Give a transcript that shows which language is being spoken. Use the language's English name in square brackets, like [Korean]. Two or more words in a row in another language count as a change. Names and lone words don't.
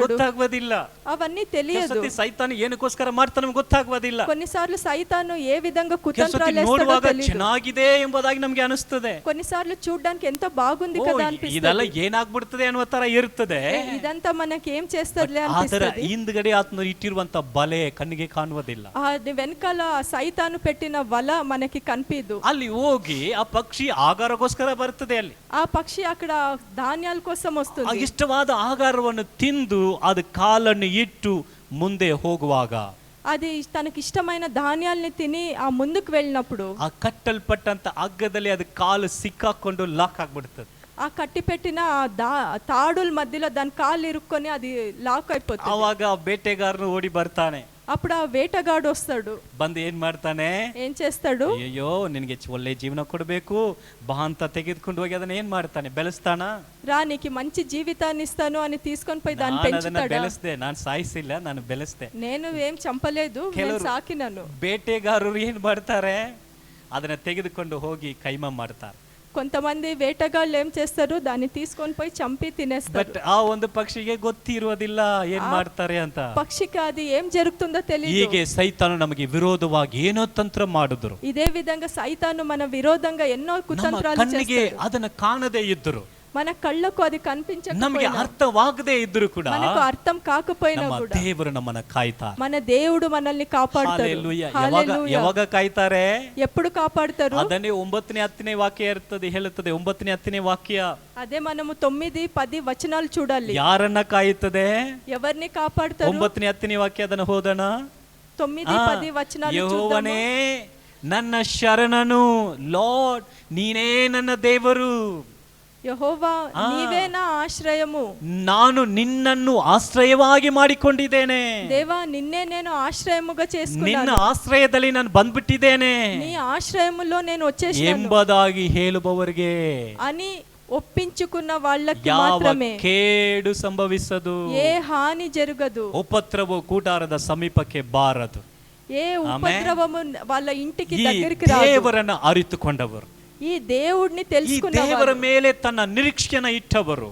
[Kannada] ಗೊತ್ತಾಗುವುದಿಲ್ಲ. [Telugu] అవన్నీ తెలియదు. [Kannada] ಸೈತಾನ ಏನಕ್ಕೋಸ್ಕರ ಮಾಡ್ತಾನೆ ನಮ್ಗೆ ಗೊತ್ತಾಗುವುದಿಲ್ಲ. [Telugu] కొన్నిసార్లు సైతాను ఏ విధంగా కుతంత్రాలు [Kannada] ನೋಡುವಾಗ [Telugu] చేస్తాడో తెలియదు. [Kannada] ಚೆನ್ನಾಗಿದೆ ಎಂಬುದಾಗಿ ನಮ್ಗೆ ಅನಿಸ್ತದೆ. [Telugu] కొన్నిసార్లు చూడడానికి ఎంతో బాగుంది కదా అనిపిస్తుంది. [Kannada] ಇದೆಲ್ಲ ಏನಾಗ್ಬಿಡ್ತದೆ ಅನ್ನುವ ತರ ಇರ್ತದೆ. [Telugu] ఇదంతా మనకి ఏం చేస్తదిలే [Kannada] ಅದರ [Telugu] అనిపిస్తుంది. [Kannada] ಹಿಂದ್ಗಡೆ ಆತನು ಇಟ್ಟಿರುವಂತ ಬಲೆ ಕಣ್ಣಿಗೆ ಕಾಣುವುದಿಲ್ಲ. [Telugu] అది వెనకాల సైతాను పెట్టిన వల మనకి కనిపించదు. [Kannada] ಅಲ್ಲಿ ಹೋಗಿ ಆ ಪಕ್ಷಿ ಆಹಾರಕ್ಕೋಸ್ಕರ ಬರ್ತದೆ. ಅಲ್ಲಿ [Telugu] ఆ పక్షి అక్కడ ధాన్యాల కోసం [Kannada] ಆ [Telugu] వస్తుంది. [Kannada] ಇಷ್ಟವಾದ ಆಹಾರವನ್ನು ತಿಂದು ಅದು ಕಾಲನ್ನು ಇಟ್ಟು ಮುಂದೆ ಹೋಗುವಾಗ, [Telugu] అది తనకి ఇష్టమైన ధాన్యాల్ని తిని ఆ ముందుకు వెళ్ళినప్పుడు [Kannada] ಆ ಕಟ್ಟಲ್ಪಟ್ಟಂತ ಹಗ್ಗದಲ್ಲಿ ಅದು ಕಾಲು ಸಿಕ್ಕಾಕೊಂಡು ಲಾಕ್ ಆಗ್ಬಿಡ್ತದೆ. [Telugu] ఆ కట్టి పెట్టిన ఆ తాడుల మధ్యలో దాని కాళ్ళు ఇరుక్కొని అది లాక్ అయిపోతుంది. [Kannada] ಆವಾಗ ಆ ಬೇಟೆಗಾರನು ಓಡಿ ಬರ್ತಾನೆ. [Telugu] అప్పుడు ఆ వేటగాడు వస్తాడు. [Kannada] ಬಂದು ಏನ್ ಮಾಡ್ತಾನೆ? [Telugu] ఏం చేస్తాడు? [Kannada] ಅಯ್ಯೋ, ನಿನಗೆ ಒಳ್ಳೆ ಜೀವನ ಕೊಡಬೇಕು ಬಾ ಅಂತ ತೆಗೆದುಕೊಂಡು ಹೋಗಿ ಅದನ್ನ ಏನ್ ಮಾಡ್ತಾನೆ? ಬೆಳೆಸ್ತಾನ? [Telugu] రా నీకు మంచి జీవితాన్ని ఇస్తాను అని తీసుకొని పోయి దాన్ని [Kannada] ನಾನು ಅದನ್ನ [Telugu] పెంచుతాడా? [Kannada] ಬೆಳೆಸ್ದೆ. ನಾನು ಸಾಯಿಸಿಲ್ಲ, ನಾನು ಬೆಳೆಸ್ದೆ. [Telugu] నేను ఏం చంపలేదు, నేను [Kannada] ಕೆಲವರು [Telugu] సాకినాను. [Kannada] ಬೇಟೆಗಾರರು ಏನ್ ಮಾಡ್ತಾರೆ? ಅದನ್ನ ತೆಗೆದುಕೊಂಡು ಹೋಗಿ ಕೈಮ ಮಾಡ್ತಾರೆ. [Telugu] కొంతమంది వేటగాళ్ళు ఏం చేస్తారు, దాన్ని తీసుకొని పోయి చంపి తినేస్తారు. [Kannada] ಬಟ್ ಆ ಒಂದು ಪಕ್ಷಿಗೆ ಗೊತ್ತಿರುವುದಿಲ್ಲ ಏನ್ ಮಾಡ್ತಾರೆ ಅಂತ. [Telugu] పక్షికి అది ఏం జరుగుతుందో తెలియదు. [Kannada] ಹೀಗೆ ಸೈತಾನು ನಮಗೆ ವಿರೋಧವಾಗಿ ಏನೋ ತಂತ್ರ ಮಾಡಿದ್ರು. [Telugu] ఇదే విధంగా సైతాను మన విరోధంగా ఎన్నో [Kannada] ನಮ್ಮ [Telugu] కుతంత్రాలు [Kannada] ಕಣ್ಣಿಗೆ [Telugu] చేస్తాడు. [Kannada] ಅದನ್ನ ಕಾಣದೇ ಇದ್ರು, [Telugu] మన కళ్ళకు అది [Kannada] ನಮಗೆ [Telugu] కనిపించకపోయినా, [Kannada] ಅರ್ಥವಾಗದೇ ಇದ್ರು ಕೂಡ [Telugu] మనకు అర్థం కాకపోయినా [Kannada] ನಮ್ಮ [Telugu] కూడా [Kannada] ದೇವರು ನಮ್ಮನ್ನ ಕಾಯ್ತಾರೆ. [Telugu] మన దేవుడు మనల్ని కాపాడుతాడు. Hallelujah. Hallelujah. [Kannada] ಯಾವಾಗ ಕಾಯ್ತಾರೆ? [Telugu] ఎప్పుడు కాపాడుతారు? [Kannada] ಅದನ್ನೇ 9ನೇ 10ನೇ ವಾಕ್ಯ ಇರ್ತದೆ, ಹೇಳುತ್ತದೆ. 9ನೇ 10ನೇ ವಾಕ್ಯ [Telugu] అదే మనము 9, 10 వచనాలు చూడాలి. [Kannada] ಯಾರನ್ನ ಕಾಯುತ್ತದೆ? [Telugu] ఎవరిని కాపాడుతారు? [Kannada] 9ನೇ 10ನೇ ವಾಕ್ಯ ಅದನ್ನ ಹೋದಣ. [Telugu] 9, 10 వచనాలు [Kannada] ಯೆಹೋವನೇ [Telugu] చూద్దాము. [Kannada] ನನ್ನ ಶರಣನು, ಲಾರ್ಡ್ ನೀನೇ ನನ್ನ ದೇವರು, [Telugu] యెహోవా నీవే నా ఆశ్రయము, [Kannada] ನಾನು ನಿನ್ನನ್ನು ಆಶ್ರಯವಾಗಿ ಮಾಡಿಕೊಂಡಿದ್ದೇನೆ, [Telugu] దేవా నిన్నే నేను ఆశ్రయముగా [Kannada] ನಿನ್ನ [Telugu] చేసుకున్నాను, [Kannada] ಆಶ್ರಯದಲ್ಲಿ ನಾನು ಬಂದ್ಬಿಟ್ಟಿದ್ದೇನೆ [Telugu] నీ ఆశ్రయములో నేను వచ్చేసాను [Kannada] ಎಂಬುದಾಗಿ ಹೇಳುವವರಿಗೆ [Telugu] అని ఒప్పించుకున్న వాళ్ళకి [Kannada] ಯಾವ [Telugu] మాత్రమే [Kannada] ಕೇಡು ಸಂಭವಿಸದು, [Telugu] ఏ హాని జరగదు, [Kannada] ಉಪದ್ರವವು ಕೂಟಾರದ ಸಮೀಪಕ್ಕೆ ಬಾರದು. [Telugu] ఏ ఉపద్రవము వాళ్ళ ఇంటికి [Kannada] ಈ [Telugu] దగ్గరికి రాదు. [Kannada] ದೇವರನ್ನ ಅರಿತುಕೊಂಡವರು, [Telugu] ఈ దేవుడిని [Kannada] ಈ [Telugu] తెలుసుకున్న [Kannada] ದೇವರ ಮೇಲೆ ತನ್ನ ನಿರೀಕ್ಷೆಯನ್ನು ಇಟ್ಟವರು,